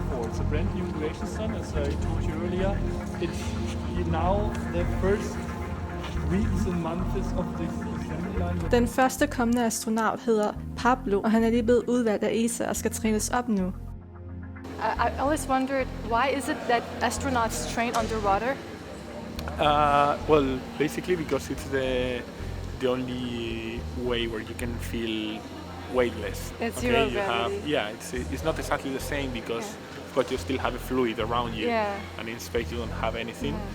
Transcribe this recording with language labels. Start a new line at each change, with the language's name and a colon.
English: It's a brand new creation sun, as I told you earlier. It's now the first weeks and months of this assembly line.
Danish: Den første kommende astronaut hedder Pablo, og han er lige blevet udvalgt af ESA og skal trænes op nu.
English: I always wondered, why is it that astronauts train underwater? Well, basically because it's the only way where you can feel weightless. It's zero gravity. It's not exactly the same because of course you still have a fluid around you, and in space you don't have anything.